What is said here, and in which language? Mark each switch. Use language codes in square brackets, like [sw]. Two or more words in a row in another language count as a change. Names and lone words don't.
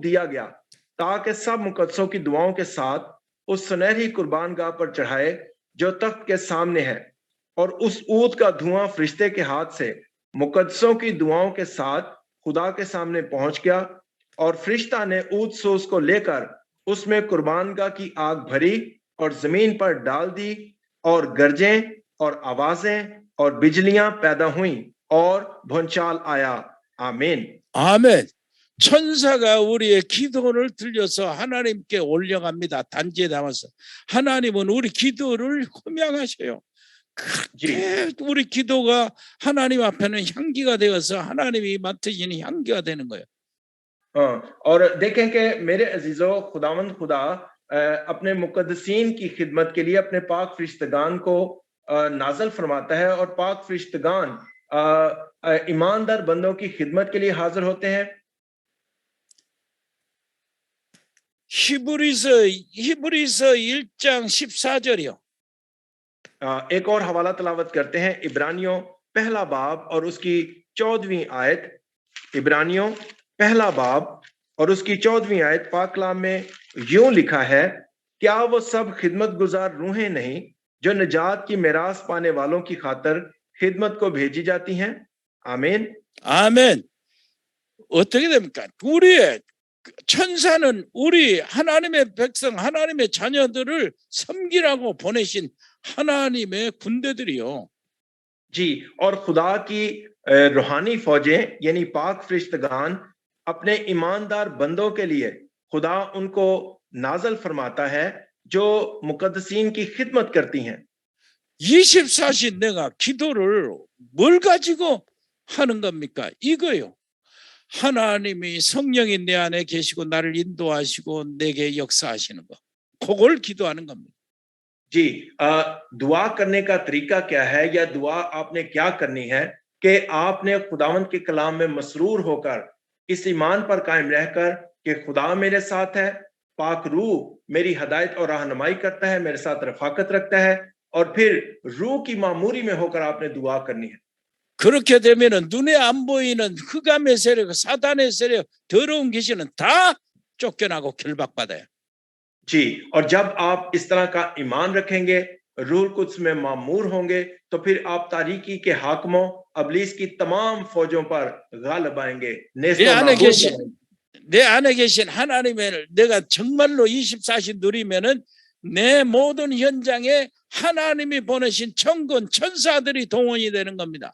[ur] دیا گیا تاکہ سب مقدسوں کی دعاؤں کے ساتھ اس سنہری قربانگاہ پر چڑھائے جو تخت کے سامنے ہے، اور اس عود کا دھواں فرشتے کے ہاتھ سے مقدسوں کی دعاؤں کے ساتھ خدا کے سامنے پہنچ گیا، اور فرشتہ نے عود سوز کو لیکر اسمیں قربانگاہ کی آگ بھری اور زمین پر ڈال دی، اور گرجیں اور آوازیں اور بجلیاں پیدا ہوئی اور بھونچال آیا. آمین. [ko] 아멘. 천사가 우리의 기도를 들려서 하나님께 올려갑니다. 단지에 담아서. 하나님은 우리 기도를 호명하셔요. 그렇게 우리 기도가 하나님 앞에는 향기가 되어서 하나님이 맡으시는 향기가 되는 거예요. [ur] اور دیکھیں کہ میرے عزیزوں، خداوند خدا اپنے مقدسین کی خدمت کے لیے اپنے پاک فرشتگان کو نازل فرماتا ہے، اور پاک فرشتگان ایماندار بندوں کی خدمت کے لیے حاضر ہوتے ہیں. [ko] 히브리서 1장 14절이요. [ur] ایک اور حوالہ تلاوت کرتے ہیں، عبرانیوں پہلا باب اور اسکی 14ویں آیت. عبرانیوں پہلا باب اور اسکی 14ویں آیت پاک کلام میں یوں لکھا ہے، کیا وہ سب خدمت گزار روحیں نہیں جو نجات کی میراث پانے والوں کی خاطر خدمت کو بھیجی جاتی ہیں? آمین. [ko] 아멘. 어떻게 됩니까? 우리의 천사는 우리 하나님의 백성, 하나님의 자녀들을 섬기라고 보내신 하나님의 군대들이요. [ur] جی، اور خدا کی روحانی فوجیں یعنی پاک فرشتگان اپنے ایماندار بندوں کے لیے خدا انکو نازل فرماتا ہے جو مقدسین کی خدمت کرتی ہیں. [ko] 24시 내가 기도를 뭘 가지고 하는 겁니까? 이거요. 하나님이 성령이 내 안에 계시고 나를 인도하시고 내게 역사하시는 거. 그걸 기도하는 겁니다. [ur] جی، دعا کرنے کا طریقہ کیا ہے، یا دعا آپنے کیا کرنی ہے کہ آپنے خداوند کے کلام میں مسرور ہوکر اس ایمان پر قائم رہکر کہ خدا میرے ساتھ ہے، پاک روح میری ہدایت اور رہنمائی کرتا ہے، میرے ساتھ رفاقت رکھتا ہے، اور پھر روح کی معموری میں ہوکر آپنے دعا کرنی ہے. [ko] 그렇게 되면은 눈에 안 보이는 흑암의 세력, 사단의 세력, 더러운 귀신은 다 쫓겨나고 결박받아요. [ur] جی، اور جب آپ اس طرح کا ایمان رکھیں گے، روح القدس میں معمور ہوں گے، تو پھر آپ تاریکی کے حاکموں، ابلیس کی تمام فوجوں پر غالب آئیں گے, [ko] 내 안에 계신 하나님을 내가 정말로 24시 누리면은 내 모든 현장에 하나님이 보내신 천군 천사들이 동원이 되는 겁니다.